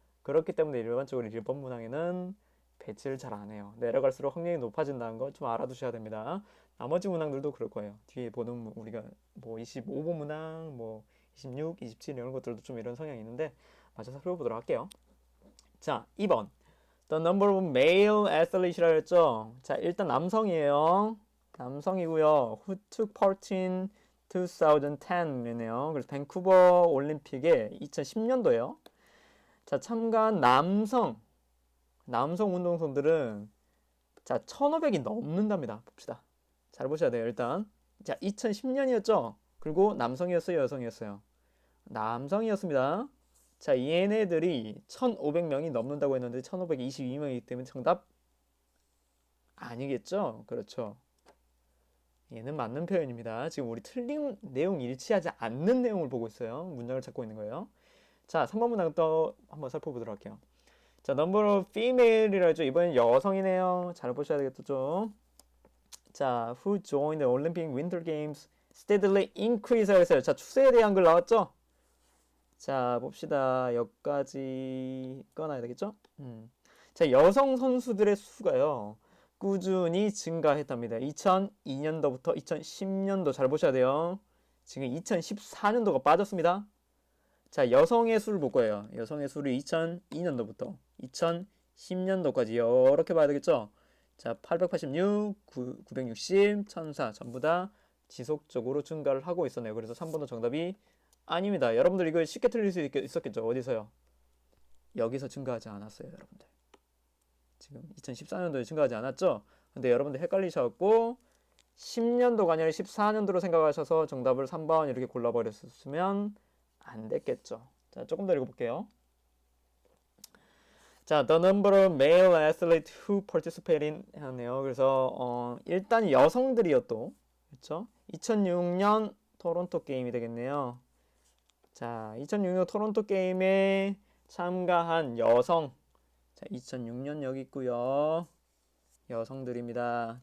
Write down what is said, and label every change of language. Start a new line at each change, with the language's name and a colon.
Korean: 그렇기 때문에 일반적으로 1번 문항에는 배치를 잘 안 해요. 내려갈수록 확률이 높아진다는 거 좀 알아두셔야 됩니다. 나머지 문항들도 그럴 거예요. 뒤에 보는 우리가 25번 문항, 26, 27 이런 것들도 좀 이런 성향이 있는데 마저 살펴보도록 할게요. 자, 2번.
English: The number of male athletes라고 했죠.
Korean: 자, 일단 남성이에요. 남성이고요.
English: Who took part in 2010이네요.
Korean: 그래서 밴쿠버 올림픽에 2010년도에요. 자, 참가한 남성 운동선들은 자, 1500이 넘는답니다. 봅시다. 잘 보셔야 돼요. 일단 자 2010년이었죠. 그리고 남성이었어요, 여성이었어요? 남성이었습니다. 자 얘네들이 1500명이 넘는다고 했는데 1522명이기 때문에 정답 아니겠죠? 그렇죠. 얘는 맞는 표현입니다. 지금 우리 틀린 내용 일치하지 않는 내용을 보고 있어요. 문장을 찾고 있는 거예요. 자 3번 문장 또 한번 살펴보도록 할게요. 자
English: number of female
Korean: 이라 죠. 이번엔 여성이네요. 잘 보셔야 되겠죠 좀.
English: 자 who joined the Olympic Winter Games steadily increase 했어요.
Korean: 자 추세에 대한 글 나왔죠? 자 봅시다. 여기까지 꺼놔야 되겠죠? 자 여성 선수들의 수가요 꾸준히 증가했답니다. 2002년도부터 2010년도 잘 보셔야 돼요. 지금 2014년도가 빠졌습니다. 자 여성의 수를 볼 거예요. 여성의 수를 2002년도부터 2010년도까지 이렇게 봐야 되겠죠? 자 886, 960, 1004 전부 다 지속적으로 증가를 하고 있었네요. 그래서 3번도 정답이 아닙니다. 여러분들 이거 쉽게 틀릴 수 있었겠죠? 어디서요? 여기서 증가하지 않았어요, 여러분들. 지금 2014년도에 증가하지 않았죠? 근데 여러분들 헷갈리셔갖고 10년도가 아니라 14년도로 생각하셔서 정답을 3번 이렇게 골라버렸으면 안 됐겠죠. 자, 조금 더 읽어볼게요.
English: 자, the number of male athletes who participate in 하네요.
Korean: 그래서 일단 여성들이요 또 그렇죠? 2006년 토론토 게임이 되겠네요. 자, 2006년 토론토 게임에 참가한 여성. 자, 2006년 여기 있고요. 여성들입니다.